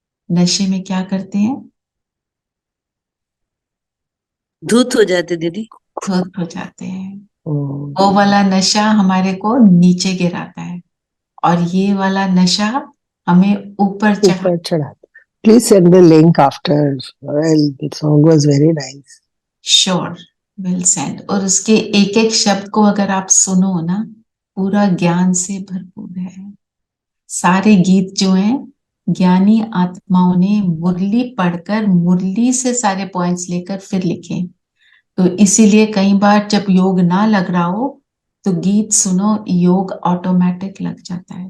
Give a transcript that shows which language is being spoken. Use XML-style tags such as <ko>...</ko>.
<hi>नशे में क्या करते हैं? धूत हो जाते दीदी। धूत हो जाते हैं। वो वाला नशा हमारे को नीचे गिराता है और ये वाला नशा हमें ऊपर चढ़ाता।</hi> <en>Please send the link after. Well, the song was very nice. Sure, will send.</en> <hi>और उसके एक एक शब्द को अगर आप सुनो ना, पूरा ज्ञान से भरपूर है। सारे गीत जो हैं ज्ञानी आत्माओं ने मुरली पढ़कर मुरली से सारे पॉइंट्स लेकर फिर लिखे। तो इसीलिए कई बार जब योग ना लग रहा हो तो गीत सुनो, योग ऑटोमेटिक लग जाता है।</hi>